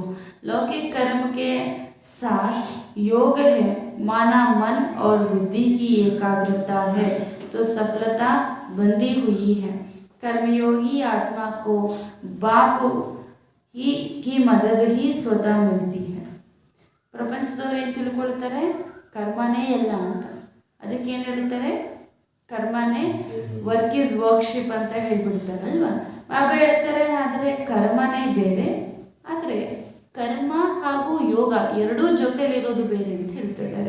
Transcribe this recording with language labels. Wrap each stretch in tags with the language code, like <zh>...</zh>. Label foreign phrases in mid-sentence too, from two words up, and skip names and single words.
<hi>लौकिक कर्म के साथ योग है, माना मन और बुद्धि की एकाग्रता है तो सफलता बंधी हुई है. कर्मयोगी आत्मा को बाप ही की मदद ही स्वतः मिलती है.</hi> <kn>ಪ್ರಪಂಚದವರು ಏನು ತಿಳ್ಕೊಳ್ತಾರೆ, ಕರ್ಮನೇ ಎಲ್ಲ ಅಂತ. ಅದಕ್ಕೆ ಏನು ಹೇಳ್ತಾರೆ, ಕರ್ಮನೇ</kn> <en>work is worship</en> <kn>ಅಂತ ಹೇಳ್ಬಿಡ್ತಾರಲ್ವ. ಬಾಬಾ ಹೇಳ್ತಾರೆ ಆದರೆ ಕರ್ಮನೇ ಬೇರೆ, ಆದರೆ ಕರ್ಮ ಹಾಗೂ ಯೋಗ ಎರಡೂ ಜೊತೆಲಿರೋದು ಬೇರೆ ಅಂತ ಹೇಳ್ತಿದ್ದಾರೆ.</kn>